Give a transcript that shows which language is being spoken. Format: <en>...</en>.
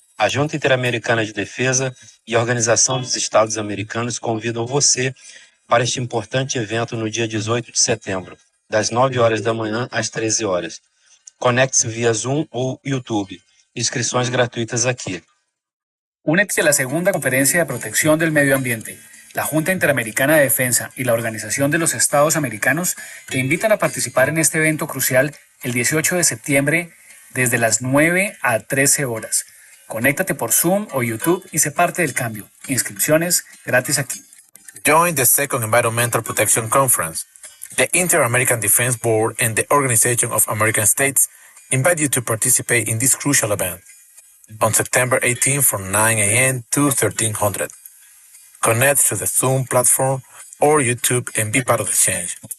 <pt>A Junta Interamericana de Defesa e a Organização dos Estados Americanos convidam você para este importante evento no dia 18 de setembro, das 9 horas da manhã às 13 horas. Conecte-se via Zoom ou YouTube. Inscrições gratuitas aqui.</pt> <es>Únete a la segunda Conferencia de Protección del Medio Ambiente. La Junta Interamericana de Defensa y la Organización de los Estados Americanos te invitan a participar en este evento crucial el 18 de septiembre desde las 9 a 13 horas. Conéctate por Zoom o YouTube y sé parte del cambio. Inscripciones gratis aquí.</es> <en>Join the second Environmental Protection Conference. The Inter-American Defense Board and the Organization of American States invite you to participate in this crucial event on September 18 from 9 a.m. to 1300. Connect to the Zoom platform or YouTube and be part of the change.</en>